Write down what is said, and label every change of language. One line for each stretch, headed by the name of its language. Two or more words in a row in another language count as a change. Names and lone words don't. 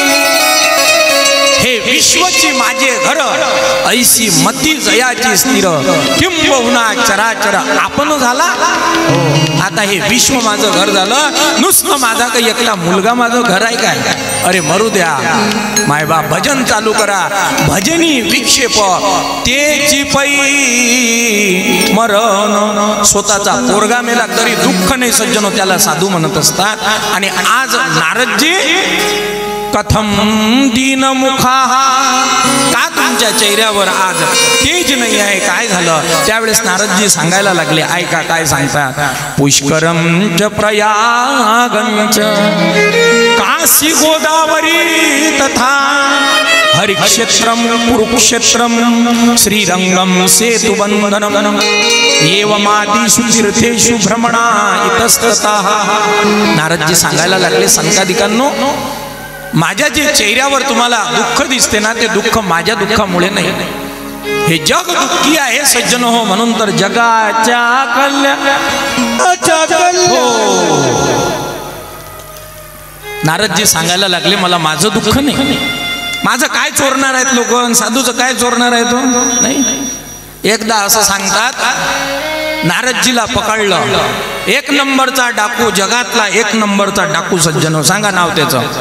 Marathi: हे विश्वची माझे घर ऐसी मती जयाची स्थिर किंबहुना चराचर आपण झाला आता हे विश्व माझं घर झालं नुसतं माझा काही एकला मुलगा माझं घर आहे काय अरे मरू द्या मायबाप भजन चालू करा भजनी विक्षेप तेची पै मरण स्वतःचा पोरगा मेला तरी दुःख नाही सज्जनो त्याला साधू म्हणत असतात आणि आज नारदजी
Sanskrit: कथम दीन मुखा
Marathi: का तुमच्या चेहऱ्यावर आज तेज नाही आहे काय झालं त्यावेळेस नारदजी सांगायला लागले ऐका काय सांगतात
Sanskrit: पुष्करम च प्रयागंच काशी गोदावरी तथा हरिक्षेत्रम कुरुक्षेत्रम श्रीरंगम सेतुबंधनम एवमादिषु तीर्थेषु भ्रमणा इतस्ततः
Marathi: नारदजी सांगायला लागले संतादिकांनो माझ्या जे चेहऱ्यावर तुम्हाला दुःख दिसते ना ते दुःख माझ्या दुःखामुळे नाही हे जग दुःखी आहे सज्जन हो म्हणून तर जगाच्या नारदजी सांगायला लागले मला माझं दुःख नाही माझं काय चोरणार आहेत लोक साधूचं काय चोरणार आहे तो नाही एकदा असं सांगतात नारदजीला पकडलं 1 नंबरचा डाकू जगातला 1 नंबरचा डाकू सज्जन हो सांगा नाव त्याचं